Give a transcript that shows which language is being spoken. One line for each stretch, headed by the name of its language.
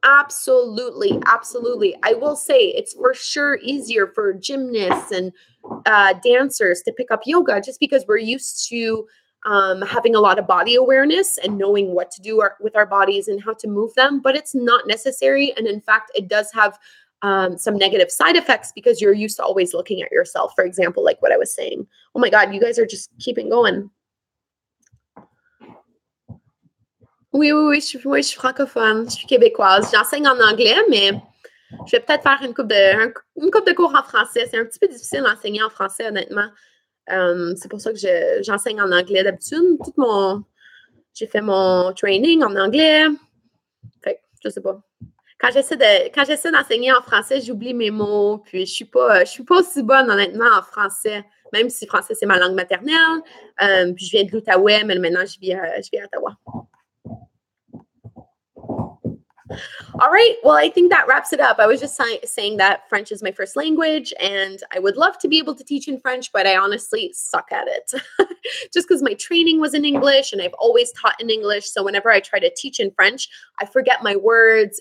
English: Absolutely. Absolutely. I will say it's for sure easier for gymnasts and dancers to pick up yoga just because we're used to having a lot of body awareness and knowing what to do with our bodies and how to move them. But it's not necessary. And in fact, it does have some negative side effects because you're used to always looking at yourself, for example, like what I was saying. Oh my God, you guys are just keeping going.
French: Oui, je suis francophone, je suis québécoise. J'enseigne en anglais, mais je vais peut-être faire une couple de cours en français. C'est un petit peu difficile d'enseigner en français, honnêtement. C'est pour ça que j'enseigne en anglais d'habitude. J'ai fait mon training en anglais. Fait que, je sais pas. Quand j'essaie d'enseigner en français, j'oublie mes mots, puis je suis pas aussi bonne, honnêtement, en français, même si français, c'est ma langue maternelle. Puis je viens de l'Outaouais, mais maintenant, je vis à Ottawa.
English: All right. Well, I think that wraps it up. I was just saying that French is my first language and I would love to be able to teach in French, but I honestly suck at it just because my training was in English and I've always taught in English. So whenever I try to teach in French, I forget my words.